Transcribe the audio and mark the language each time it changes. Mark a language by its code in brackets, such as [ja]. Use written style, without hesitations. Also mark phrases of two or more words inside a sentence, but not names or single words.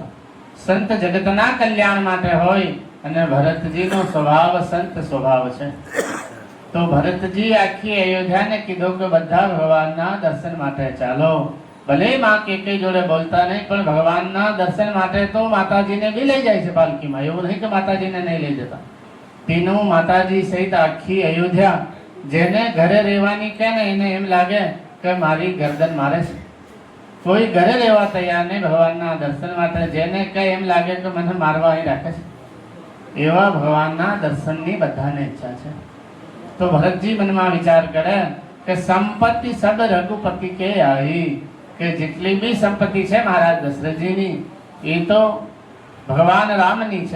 [gu] સંત જગતના કલ્યાણ માટે હોય, અને ભરતજીનો સ્વભાવ સંત સ્વભાવ છે। તો ભરતજી આખી અયોધ્યાને કીધું કે બધા ભગવાનના દર્શન માટે ચાલો। ભલે માં કે જોડે બોલતા નહીં, પણ ભગવાનના દર્શન માટે તો માતાજીને બી લઈ જાય છે પાલકીમાં, એવું નહીં કે માતાજીને નહીં લઈ જતા। તીનોં માતાજી સહિત આખી અયોધ્યા જેને ઘરે રહેવાની કે ને એને એમ લાગે કે મારી ગરદન મારે છે, કોઈ ઘરે રહેવા તૈયાર નહીં ભગવાનના દર્શન માટે। જેને કે એમ લાગે કે મને મારવા અહીં રાખે છે, એવા ભગવાનના દર્શનની બધાને ઈચ્છા છે। તો ભરતજી મનમાં વિચાર કરે કે [hi] संपत्ति सब रघुपति के आई, [gu] કે જેટલી બી સંપત્તિ છે મહારાજ દશરથજીની એ તો ભગવાન રામની છે।